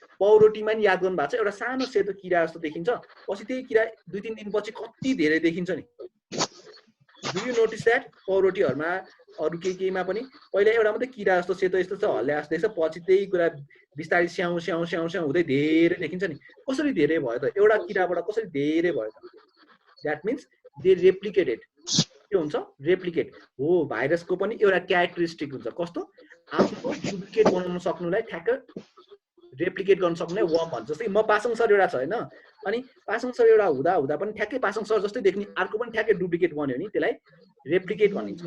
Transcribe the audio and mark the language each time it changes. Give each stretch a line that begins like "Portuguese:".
Nepali: पाउरोटीमा नि याद गर्नु भएको छ एउटा सानो सेतो किरा जस्तो देखिन्छ, पछि त्यही किरा 2-3 दिनपछि कति धेरै देखिन्छ नि।
English: Do you notice that?
Nepali: पाउरोटीहरुमा अरु केहीमा पनि पहिला एउटा मात्रै किरा जस्तो सेतो यस्तो छ हल्ले जस्तो देख्छ, पछि त्यही कुरा बिस्तारै स्याउ स्याउ स्याउ स्याउ हुँदै धेरै देखिन्छ नि। कसरी धेरै भयो त? एउटा किराबाट कसरी धेरै भयो त?
English: That means they replicated.
Nepali: के हुन्छ? रेप्लिकेट हो। भाइरसको पनि एउटा क्यारेक्टरिस्टिक हुन्छ। कस्तो? आफ्नो डुप्लिकेट बनाउन सक्नुलाई ठ्याक्क रेप्लिकेट गर्न सक्नुलाई वर्म भन्छ। जस्तै म पासङ सर एउटा छ हैन, अनि पासङ सर एउटा हुँदा हुँदा पनि ठ्याक्कै पासङ सर जस्तै देख्ने अर्को पनि ठ्याक्कै डुप्लिकेट बन्यो नि त्यसलाई रेप्लिकेट भनिन्छ।